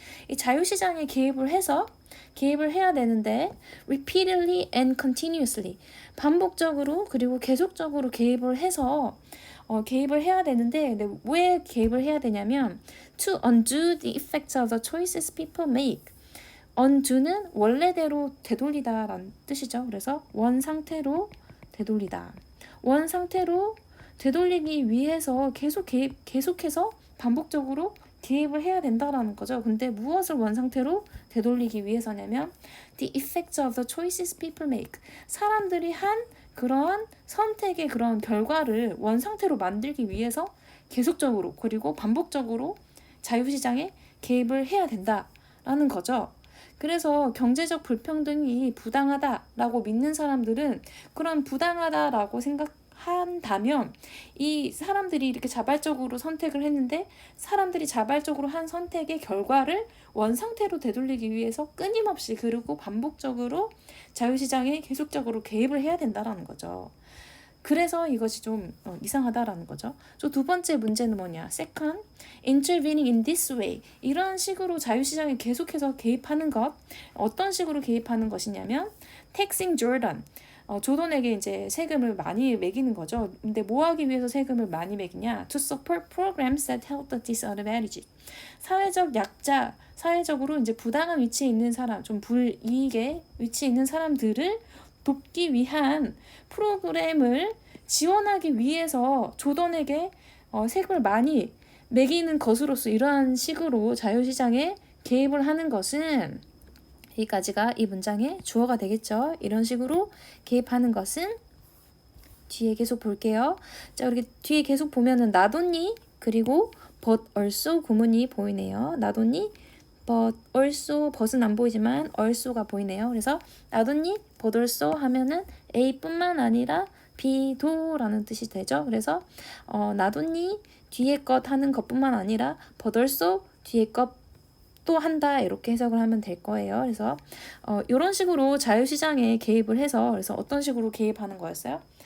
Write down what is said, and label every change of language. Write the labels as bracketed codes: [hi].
[ko] 이 자유시장에 개입을 해야 되는데 [en] repeatedly and continuously, [ko] 반복적으로 그리고 계속적으로 개입을 해서 개입을 해야 되는데, 근데 왜 개입을 해야 되냐면 [en] to undo the effects of the choices people make. [ko] undo는 원래대로 되돌리다라는 뜻이죠. 그래서 원 상태로 되돌리다. 원 상태로 되돌리기 위해서 계속해서 반복적으로 개입을 해야 된다라는 거죠. 근데 무엇을 원 상태로 되돌리기 위해서냐면 [en] the effects of the choices people make. [ko] 사람들이 한 그러한 선택의 그런 결과를 원 상태로 만들기 위해서 계속적으로 그리고 반복적으로 자유시장에 개입을 해야 된다라는 거죠. 그래서 경제적 불평등이 부당하다라고 믿는 사람들은 그런 부당하다라고 생각한다면 이 사람들이 이렇게 자발적으로 선택을 했는데 사람들이 자발적으로 한 선택의 결과를 원상태로 되돌리기 위해서 끊임없이 그리고 반복적으로 자유시장에 계속적으로 개입을 해야 된다라는 거죠. 그래서 이것이 좀 이상하다라는 거죠. 두 번째 문제는 뭐냐? [en] Second, intervening in this way. [ko] 이런 식으로 자유시장에 계속해서 개입하는 것. 어떤 식으로 개입하는 것이냐면 [en] taxing Jordan. [ko] 조던에게 이제 세금을 많이 매기는 거죠. 근데 뭐 하기 위해서 세금을 많이 매기냐? [en] To support programs that help the disadvantaged. [ko] 사회적 약자, 사회적으로 이제 부당한 위치에 있는 사람, 좀 불이익의 위치에 있는 사람들을 돕기 위한 프로그램을 지원하기 위해서 조던에게 세금을 많이 매기는 것으로서 이러한 식으로 자유시장에 개입을 하는 것은 여기까지가 이 문장의 주어가 되겠죠. 이런 식으로 개입하는 것은 뒤에 계속 볼게요. 자, 이렇게 뒤에 계속 보면은 not only 그리고 but also 구문이 보이네요. not only but also but은 안 보이지만 also가 보이네요. 그래서 not only but also 하면은 A뿐만 아니라 B도라는 뜻이 되죠. 그래서 not only 뒤에 것 하는 것뿐만 아니라 but also 뒤에 것도 한다 이렇게 해석을 하면 될 거예요. 그래서 이런 식으로 자유시장에 개입을 해서 그래서 어떤 식으로 개입하는 거였어요?